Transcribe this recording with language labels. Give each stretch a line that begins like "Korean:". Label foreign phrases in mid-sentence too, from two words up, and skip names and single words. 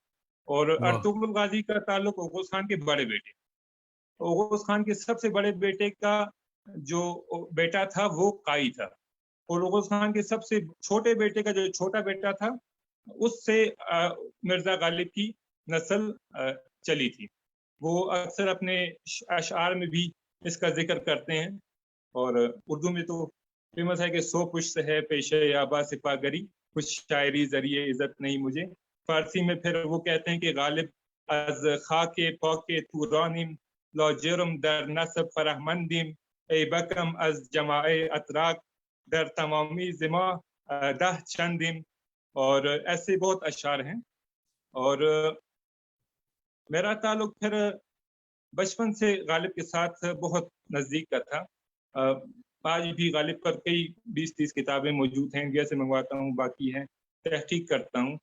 Urdu: اور ارطغرل غازی کا تعلق اوغوز خان کے بڑے بیٹے، اوغوز خان کے سب سے بڑے بیٹے کا جو بیٹا تھا وہ قائی تھا، اور اوغوز خان کے سب سے چھوٹے بیٹے کا جو چھوٹا بیٹا تھا اس سے مرزا غالب کی نسل چلی تھی. وہ اکثر اپنے اشعار میں بھی اس کا ذکر کرتے ہیں، اور اردو میں تو فیمس ہے کہ 100 پشت ہے پیشے آبا سپاہ گری، کچھ شاعری ذریعے عزت نہیں مجھے. فارسی میں پھر وہ کہتے ہیں کہ
Persian: غالب از خاک پاک تورانیم لا جرم در نسب فرہمندیم ای بکم از جماع اتراک در تمامی زما 10 چندیم.
Urdu: اور ایسے بہت اشعار ہیں. اور میرا تعلق پھر بچپن سے غالب کے ساتھ بہت نزدیک کا تھا. آج بھی غالب پر کئی 20-30 کتابیں موجود ہیں، انڈیا سے منگواتا ہوں، باقی ہیں، تحقیق کرتا ہوں.